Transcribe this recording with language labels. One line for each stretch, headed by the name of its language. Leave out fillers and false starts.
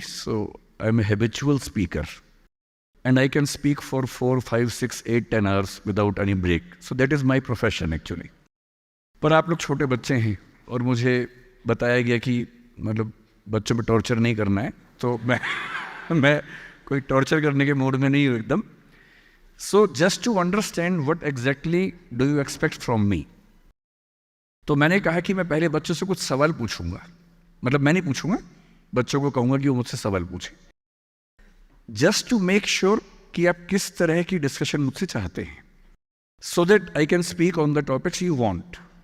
English: So I am a habitual speaker and I can speak for 4, 5, 6, 8, 10 hours without any break. So that is my profession actually.
Hindi: पर आप लोग छोटे बच्चे हैं और मुझे बताया गया कि मतलब बच्चों पर टॉर्चर नहीं करना है, तो मैं कोई टॉर्चर करने के मूड में नहीं हूँ एकदम।
English: So just to understand what exactly do you expect from me?
Hindi: तो मैंने कहा कि मैं पहले बच्चों से कुछ सवाल पूछूंगा, मतलब मैं नहीं पूछूंगा, बच्चों को कहूंगा कि वो मुझसे सवाल पूछें,
English: just to make sure
Hindi: कि आप किस तरह की डिस्कशन मुझसे चाहते हैं,
English: So that I can speak on the topics you want.